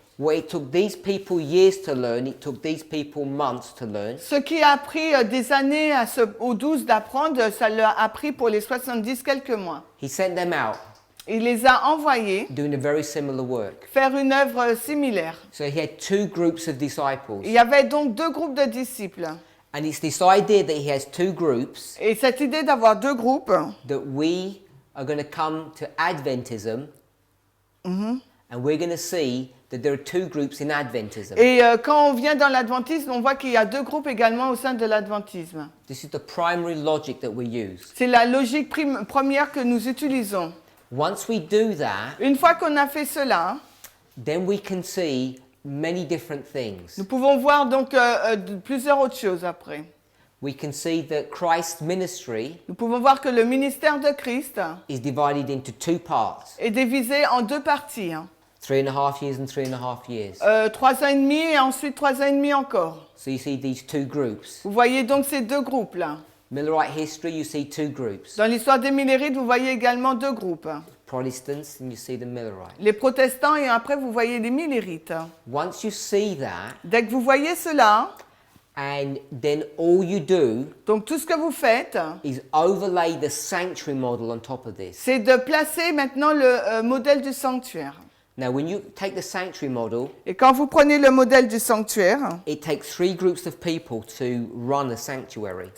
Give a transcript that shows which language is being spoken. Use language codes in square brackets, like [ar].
[en] what it took these people years to learn, it took these people months to learn. [fr] ce qui a pris des années aux 12 d'apprendre, ça leur a pris pour les 70 quelques mois. [en] He sent them out [fr] Il les a envoyés [en] doing a very similar work. [fr] faire une œuvre similaire. [en] So he had two groups of disciples. [fr] Il y avait donc deux groupes de disciples. [en] And it's this idea that he has two groups [fr] Et cette idée d'avoir deux groupes, [en] that we are going to come to Adventism, and we're going to see that there are two groups in Adventism. [fr] Et quand on vient dans l'adventisme, on voit qu'il y a deux groupes également au sein de l'adventisme. [en] This is the primary logic that we use. [fr] C'est la logique première que nous utilisons. [en] Once we do that, [fr] Une fois qu'on a fait cela, [en] then we can see many different things. [fr] nous pouvons voir donc plusieurs autres choses après. [en] We can see that Christ's ministry [fr] Nous pouvons voir que le ministère de Christ [en] is divided into two parts, [fr] est divisé en deux parties. [en] 3.5 years and 3.5 years. [fr] 3 ans et demi et ensuite 3 ans et demi encore. [en] So you see these two groups. [fr] Vous voyez donc ces deux groupes-là. [en] Millerite history, you see two groups. [fr] Dans l'histoire des Millérites, vous voyez également deux groupes. [en] Protestants and you see the Millerites. [fr] Les protestants et après vous voyez les Millérites. [en] Once you see that, [fr] Dès que vous voyez cela, [en] and then all you do [fr] donc tout ce que vous faites, [en] is overlay the sanctuary model on top of this. [fr] c'est de placer maintenant le modèle du sanctuaire. [en] Now, when you take the sanctuary model, [fr] Et quand vous prenez le modèle du sanctuaire, [en] it takes three groups of people to run a sanctuary.